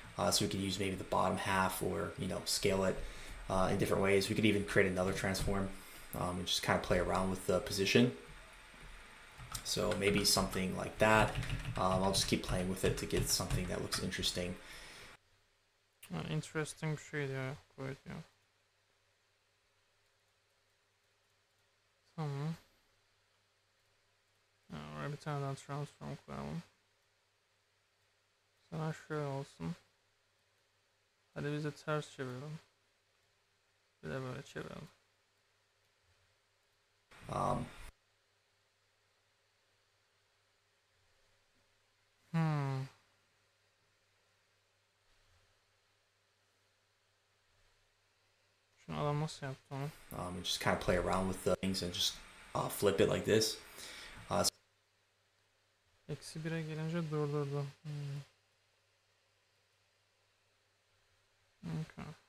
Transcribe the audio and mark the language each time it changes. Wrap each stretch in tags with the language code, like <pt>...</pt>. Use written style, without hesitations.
<en>So we could use maybe the bottom half, or scale it in different ways. We could even create another transform and just kind of play around with the position. So maybe something like that. I'll just keep playing with it to get something that looks interesting.</en> <tr>Interesting şey ya, koyut ya. Tamam. Oraya bir tane daha transform koyalım. Sana şöyle olsun. Hadi biz de ters çevirelim. Bir de böyle çevirelim. Şunu adam nasıl yaptı onu?</tr> <en>And just kind of play around with the things and just flip it like this.</en> <tr>Eksi 1'e gelince durdurdu.</tr> <en>Okay.</en>